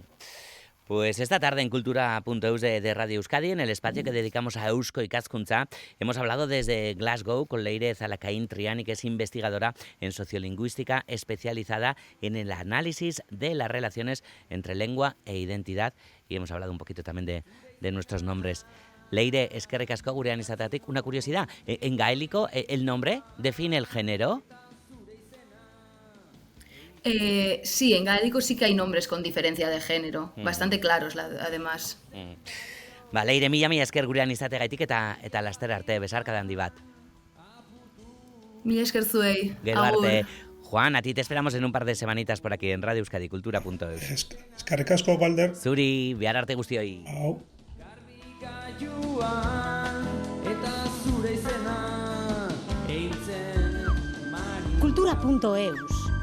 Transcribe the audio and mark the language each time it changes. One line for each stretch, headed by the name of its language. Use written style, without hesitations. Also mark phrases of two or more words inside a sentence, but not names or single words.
Spanish: Pues esta tarde en Cultura.eus de Radio Euskadi, en el espacio que dedicamos a Eusko Ikaskuntza, hemos hablado desde Glasgow con Leire Zalakain Triani, que es investigadora en sociolingüística especializada en el análisis de las relaciones entre lengua e identidad, y hemos hablado un poquito también de nuestros nombres.
Basque: Leire, eskerrik asko gurean izateagatik.
Spanish: Una curiosidad, en gaélico el nombre define el género. Sí, en gaélico sí que hay nombres con diferencia de género, bastante claros además.
Basque: Ba, Leire, mila esker gurean izateagaitik eta laster arte, besarkada handi bat. Mila esker zuei, Gero arte. agur.
Spanish: Juan, a ti te esperamos en un par de semanitas por aquí en Radio Euskadi, kultura.eus.
Basque: Eskerrik asko, Balder. Zuri, behar arte guztioi. Hau. Kultura.eus